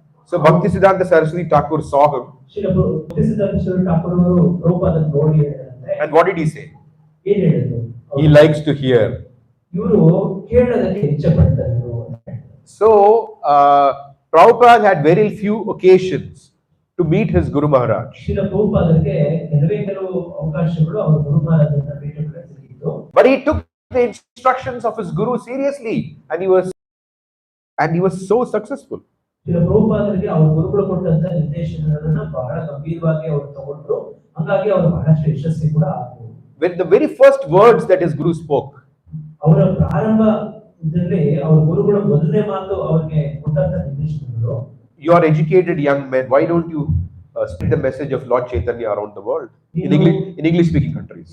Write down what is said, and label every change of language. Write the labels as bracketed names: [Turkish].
[English] so Bhaktisiddhanta Saraswati Thakur saw him. [Kannada] Srila ಬಕ್ತಿಸಿದ್ಧಾಂತ Thakur ಅವರು ಪ್ರಭುಪಾದನ ನೋಡಿ ಹೇಳಿದಂತೆ, [English] and what did he say? [Kannada] ಏನ್ ಹೇಳಿದ್ರು? [English] He likes to hear. [Kannada] ಇವರು ಕೇಳೋದಕ್ಕೆ ಇಚ್ಛೆ ಪಡ್ತಾರೆ. [English] So Prabhupada had very few occasions to meet his Guru Maharaj. [Kannada] Srila ಪ್ರಭುಪಾದರಿಗೆ ಕೆಲವು ಅವಕಾಶಗಳು ಅವರ ಗುರು ಮಹಾರಾಜರನ್ನ ಭೇಟಿ ಮಾಡಕ್ಕೆ ಸಿಕ್ಕಿತ್ತು. [English] But he took the instructions of his Guru seriously, and he was so successful. [Kannada] Srila ಪ್ರಭುಪಾದರಿಗೆ ಅವರ ಗುರುಗಳು ಕೊಟ್ಟಂತ ನಿರ್ದೇಶನಗಳನ್ನ ಬಹಳ ಗಂಭೀರವಾಗಿ ಅವರು ತಗೊಂಡ್ರು. ಹಾಗಾಗಿ ಅವರು ಬಹಳಷ್ಟು ಯಶಸ್ವಿ ಕೂಡ ಆದ್ರು. [English] When the very first words that his Guru spoke, [Kannada] ಅವರ ಪ್ರಾರಂಭದಲ್ಲಿ ಅವರ ಗುರುಗಳು ಮೊದಲನೇ ಮಾತು ಅವರಿಗೆ ಕೊಟ್ಟಂತ ನಿರ್ದೇಶನಗಳು, [English] you are educated young men, why don't you spread the message of Lord Caitanya around the world in English speaking countries?